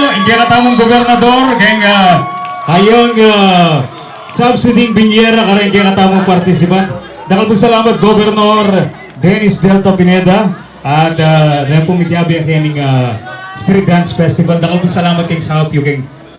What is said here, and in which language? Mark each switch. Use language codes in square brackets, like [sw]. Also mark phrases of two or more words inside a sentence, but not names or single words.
[pam] kaya katamong gobernador, kaya ayong subsidy binyera ka rin kaya katamong participant. Dakal po salamat, Governor Dennis Delta Pineda at rin po mityabi ang kanyang Street Dance Festival. Dakal po salamat kay South Yuking